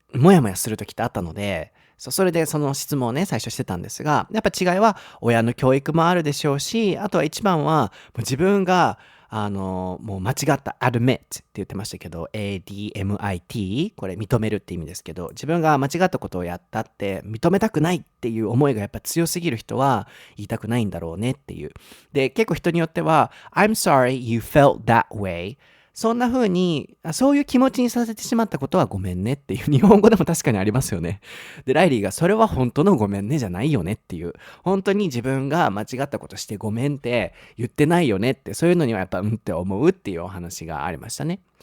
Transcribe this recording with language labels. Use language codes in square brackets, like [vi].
[ja] やもやする時ってあったので、それでその質問をね、最初してたんですが、やっぱ違いは親の教育もあるでしょうし、あとは一番は、もう自分が、もう間違った admit って言ってましたけど、admit、これ認めるって意味ですけど、自分が間違ったことをやったって認めたくないっていう思いがやっぱ強すぎる人は言いたくないんだろうねっていう。で、結構人によっては、 [en] I'm sorry you felt that way。 [ja] そんな風に、そういう気持ちにさせてしまったことはごめんねっていう、日本語でも確かにありますよね。で、ライリーがそれは本当のごめんねじゃないよねっていう、本当に自分が間違ったことしてごめんって言ってないよねって、そういうのにはやっぱって思うっていうお話がありましたね。